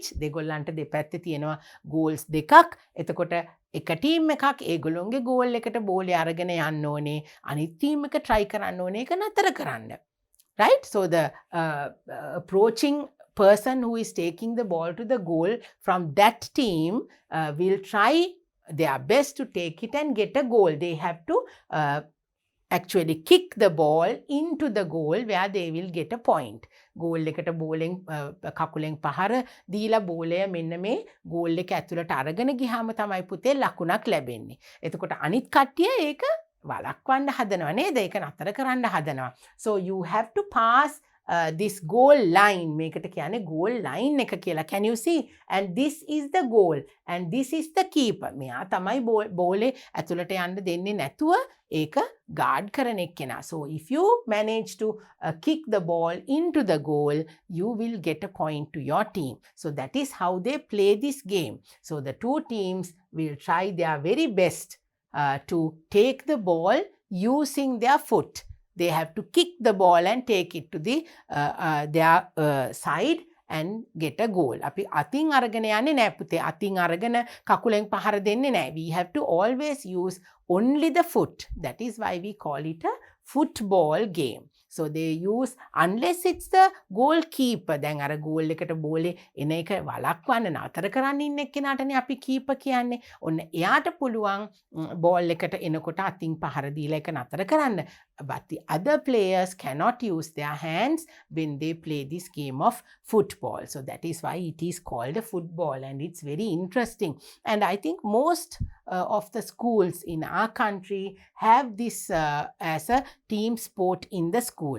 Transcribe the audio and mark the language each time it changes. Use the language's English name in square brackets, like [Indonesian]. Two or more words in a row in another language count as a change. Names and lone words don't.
[Sinhala] දෙගොල්ලන්ට දෙපැත්තේ තියෙනවා goals දෙකක්. එතකොට එක ටීම් එකක් ඒගොල්ලොන්ගේ goal එකට බෝලේ අරගෙන යන්න ඕනේ. අනිත් ටීම් එක try කරන්න ඕනේ ඒක නතර කරන්න. [English] Right? So the approaching person who is taking the ball to the goal from that team will try their best to take it and get a goal. They have to actually kick the ball into the goal where they will get a point. [Sinhala] goal එකට බෝලෙන් කකුලෙන් පහර දීලා බෝලය මෙන්න මේ ගෝල් එක ඇතුළට අරගෙන ගියාම තමයි පුතේ ලකුණක් ලැබෙන්නේ. එතකොට අනිත් කට්ටිය ඒක වළක්වන්න හදනවා නේද? ඒක නතර කරන්න හදනවා. [English] So you have to pass this goal line. [Sinhala] මේකට කියන්නේ [English] goal line [Sinhala] එක කියලා. [English] Can you see? And this is the goal and this is the keeper. [Sinhala] මෙයා තමයි බෝලේ ඇතුළට යන්න දෙන්නේ නැතුව ඒක guard කරන එක්කෙනා. [English] So if you manage to kick the ball into the goal, you will get a point to your team. So that is how they play this game. So the two teams will try their very best to take the ball using their foot. They have to kick the ball and take it to the their side and get a goal. [Sinhala] අපි අතින් අරගෙන යන්නේ නැහැ පුතේ. අතින් අරගෙන කකුලෙන් පහර දෙන්නේ නැහැ. [English] We have to always use only the foot. That is why we call it a football game. So they use, unless it's the goalkeeper. [Sinhala] දැන් අර goal එකට බෝලේ එන එක වළක්වන්න නතර කරන්න ඉන්න එක්කෙනාටනේ අපි keeper කියන්නේ. ඔන්න එයාට පුළුවන් ball එකට එනකොට අතින් පහර දීලා ඒක නතර කරන්න. [English] But the other players cannot use their hands when they play this game of football. So that is why it is called a football, and it's very interesting. And I think most of the schools in our country have this as a team sport in the school.